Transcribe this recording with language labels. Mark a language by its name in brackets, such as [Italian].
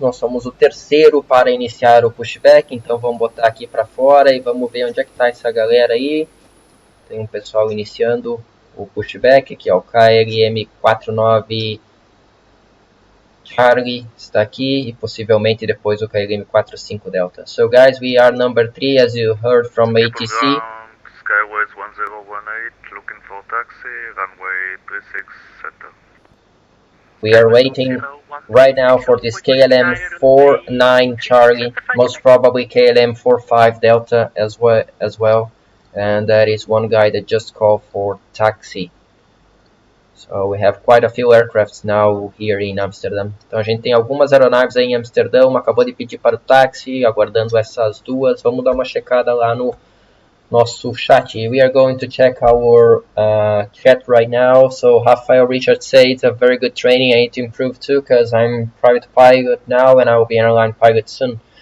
[Portuguese] Nós somos o terceiro para iniciar o pushback, então vamos botar aqui para fora e vamos ver onde é que está essa galera aí. Tem um pessoal iniciando o pushback, aqui é o KLM 49 Charlie está aqui e possivelmente depois o KLM 45 Delta. [English] So guys, we are number 3 as you heard from ATC. Skyways 1018, looking for taxi, runway 36 center. We are waiting right now for this KLM 49 Charlie, most probably KLM 45 Delta as well. And that is one guy that just called for taxi. So we have quite a few aircrafts now here in Amsterdam. [Portuguese] Então a gente tem algumas aeronaves aí em Amsterdão, acabou de pedir para o táxi, aguardando essas duas. Vamos dar uma checada lá no nosso chat. [English] We are going to check our chat right now. So Rafael Richard says it's a very good training. I need to improve too because I'm private pilot now and I will be airline pilot soon.